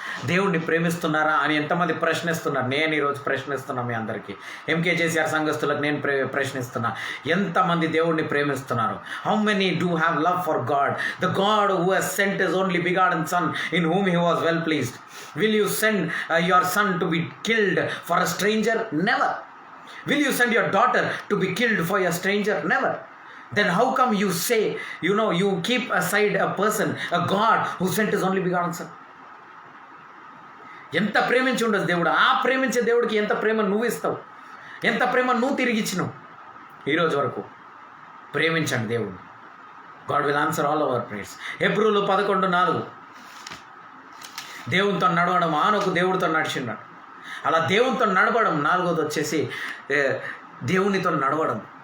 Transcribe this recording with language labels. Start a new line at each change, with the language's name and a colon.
Telugu: దేవుణ్ణి ప్రేమిస్తున్నారా అని ఎంతమంది ప్రశ్నిస్తున్నారు? నేను ఈరోజు ప్రశ్నిస్తున్నా మీ అందరికీ, ఎంకేజేసీఆర్ సంఘస్థులకు నేను ప్రశ్నిస్తున్నా, ఎంతమంది దేవుణ్ణి ప్రేమిస్తున్నారు?
English: How many do have love for God, the God who has sent his only begotten son in whom he was well pleased? Will you send your son to be killed for a stranger? Never. Will you send your daughter to be killed for a stranger? Never. Then how come you say, you keep aside a person, a God who sent his only begotten son?
Telugu: ఎంత ప్రేమించి ఉండదు దేవుడు. ఆ ప్రేమించే దేవుడికి ఎంత ప్రేమ నువ్వు ఇస్తావు? ఎంత ప్రేమ నువ్వు తిరిగి ఇచ్చినావు ఈరోజు వరకు? ప్రేమించండి దేవుడిని.
English: God will answer all our prayers.
Telugu: హెబ్రీయులు 11:4 దేవునితో నడవడం. ఆనోకు దేవుడితో నడిచిన్నాడు. అలా దేవునితో నడవడం. 4వది వచ్చేసి దేవునితో నడవడం.